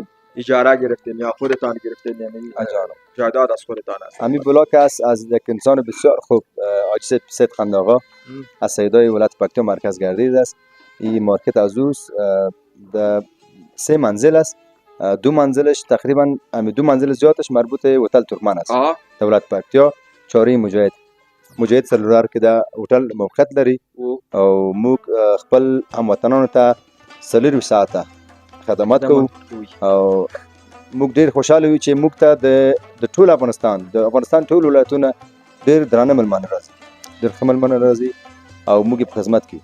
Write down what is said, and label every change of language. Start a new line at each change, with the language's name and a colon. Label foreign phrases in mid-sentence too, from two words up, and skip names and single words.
Persian: اجاره گرفتین یا خودتان گرفتین؟ یعنی جایداد از خودتان است. امی بلاک است از یک انسان بسیار خوب، حاجی سید خنداغا از سیدای ولایت پکتیا مرکز گردید است. این مارکت از اوست، 3 منزل است. 2 منزلش تقریبا 2 منزل زیادش مربوط هتل ترکمن است.
Pashto: ولایت پکتیا چاری مجاهد سلولار کې دا هوټل موقعیت لري او موږ خپل هموطنانو ته 4 ساعته خدمات کوو او موږ ډېر خوشاله یو چې موږ ته د ټول افغانستان ټول ولایتونه ډېر درانه مېلمانه راځي، ډېر ښه مېلمانه راځي او موږ په خدمت کې.